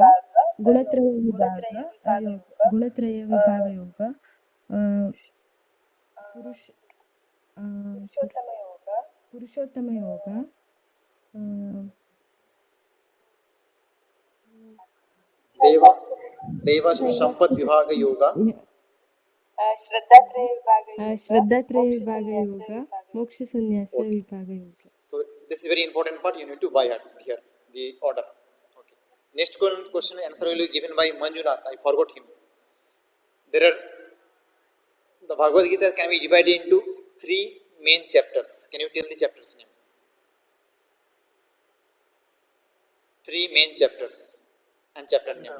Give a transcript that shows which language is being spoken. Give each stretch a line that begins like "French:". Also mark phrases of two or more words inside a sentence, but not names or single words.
Kannada: ಗುಣತ್ರಯ ವಿಭಾಗ ಯೋಗ, ಗುಣತ್ರಯ ವಿಭಾಗ ಯೋಗ, ಪುರುಷ Purushottama Yoga, ಪುರುಷೋತ್ತಮ ಯೋಗ, Deva. Deva Sampad Vibhaga Yoga. ಶ್ರದ್ಧಾತ್ರಯ ವಿಭಾಗ ಯೋಗ, ಶ್ರದ್ಧಾತ್ರಯ ಮೋಕ್ಷ ವಿಭಾಗ ಸನ್ಯಾಸ ಯೋಗ, ವಿಭಾಗ. ಮೋಕ್ಷ ಸನ್ಯಾಸ Okay. ವಿಭಾಗ ಯೋಗ.
English: So this is very important part. You need to buy here the order. Okay. Next question answer will be given by Manjunath. I forgot him. There are the Bhagavad Gita can be divided into 3 main chapters. Can you tell the chapters name? 3 main chapters and chapter names.